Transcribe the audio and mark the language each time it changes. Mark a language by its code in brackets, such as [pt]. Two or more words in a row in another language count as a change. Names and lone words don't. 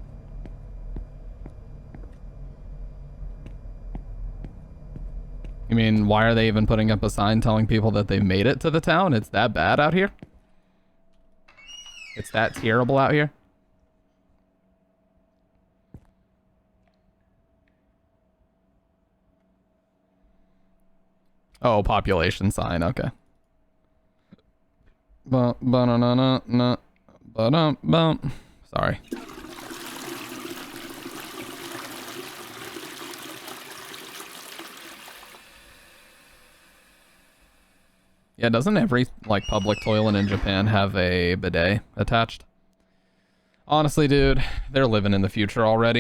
[en] You mean, why are they even putting up a sign telling people that they made it to the town? It's that bad out here? It's that terrible out here? Oh, population sign, okay. Ba-na-na-na-na. Ba-dum-bum. Sorry. Yeah, doesn't every, like, public toilet in Japan have a bidet attached? Honestly, dude, they're living in the future already.